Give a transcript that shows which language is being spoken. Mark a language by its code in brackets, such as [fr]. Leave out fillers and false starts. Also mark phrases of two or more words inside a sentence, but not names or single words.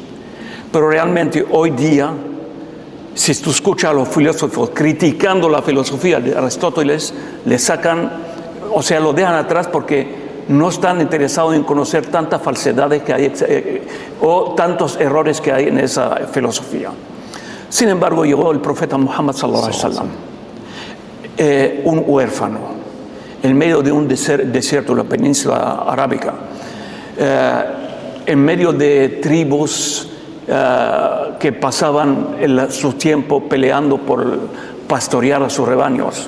[es] Pero realmente hoy día, si tú escuchas a los filósofos criticando la filosofía de Aristóteles, le sacan, o sea, lo dejan atrás porque no están interesados en conocer tantas falsedades que hay o tantos errores que hay en esa filosofía. Sin embargo, llegó el profeta Muhammad [ar] صلى الله عليه وسلم, [es] un huérfano, en medio de un desierto, la península arábica, en medio de tribus que pasaban su tiempo peleando por pastorear a sus rebaños.